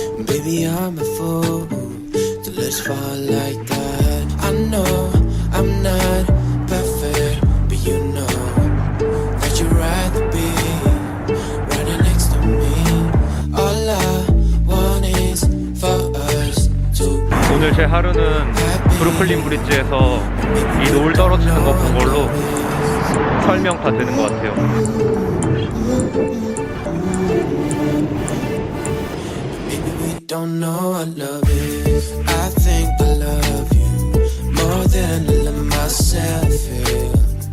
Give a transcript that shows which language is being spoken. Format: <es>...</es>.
<en>Baby, I'm a fool to let's fall like that. I know I'm not perfect, but you know that you'd rather be right next to me. All I want is for us to be.</en> <ko>오늘 제 하루는 브루클린 브릿지에서 이 노을 떨어지는 거 본 걸로 설명 다 되는 것 같아요.</ko> <en>Maybe we don't know what love is. I think I love you more than I love myself. Yeah.</en>